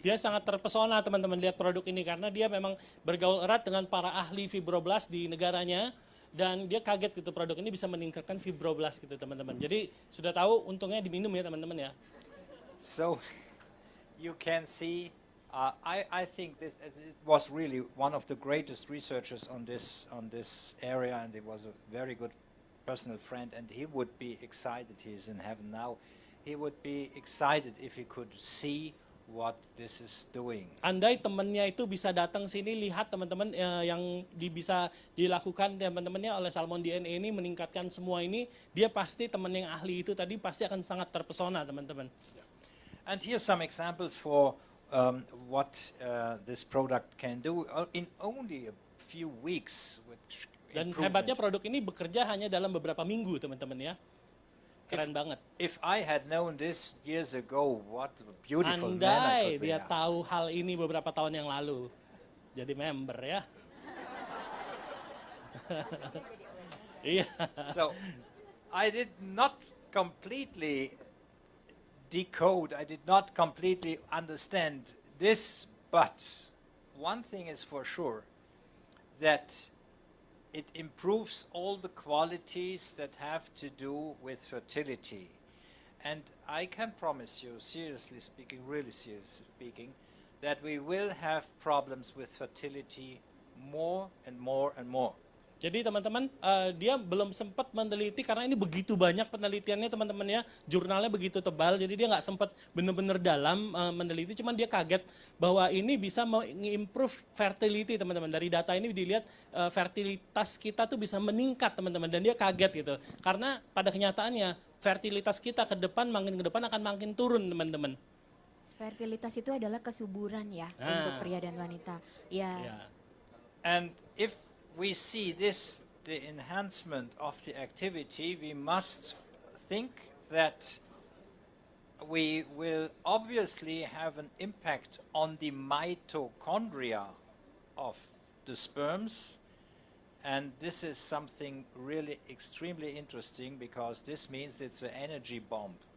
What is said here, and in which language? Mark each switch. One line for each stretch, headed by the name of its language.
Indonesian: Dia sangat terpesona teman-teman lihat produk ini karena dia memang bergaul erat dengan para ahli fibroblast di negaranya, dan dia kaget gitu produk ini bisa meningkatkan fibroblast gitu teman-teman. Jadi sudah tahu untungnya diminum ya teman-teman ya.
English: So you can see, I think it was really one of the greatest researchers on this area, and it was a very good personal friend, and he would be excited. He is in heaven now. He would be excited if he could see what this is doing.
Indonesian: Andai temannya itu bisa datang sini lihat teman-teman yang bisa dilakukan teman-temannya oleh salmon DNA ini, meningkatkan semua ini, dia pasti teman yang ahli itu tadi pasti akan sangat terpesona teman-teman.
English: And here's some examples for what this product can do in only a few weeks.
Indonesian: Dan hebatnya produk ini bekerja hanya dalam beberapa minggu teman-teman ya. Keren banget.
English: If I had known this years ago, what a beautiful man I
Indonesian: Andai
English: could be.
Indonesian: dia tahu hal ini beberapa tahun yang lalu, jadi member ya. Iya.
English: So I did not completely decode, I did not completely understand this, but one thing is for sure, that it improves all the qualities that have to do with fertility. And I can promise you, seriously speaking, really seriously speaking, that we will have problems with fertility more and more and more.
Indonesian: Jadi teman-teman, dia belum sempat meneliti karena ini begitu banyak penelitiannya teman-teman ya, jurnalnya begitu tebal, jadi dia nggak sempat benar-benar dalam meneliti, cuman dia kaget bahwa ini bisa mengimprove fertility teman-teman. Dari data ini dilihat fertilitas kita tuh bisa meningkat teman-teman, dan dia kaget gitu, karena pada kenyataannya fertilitas kita ke depan akan makin turun teman-teman. Fertilitas itu adalah kesuburan ya untuk pria dan wanita. Ya.
English: And if we see this, the enhancement of the activity, we must think that we will obviously have an impact on the mitochondria of the sperms, and this is something really extremely interesting because this means it's an energy bomb.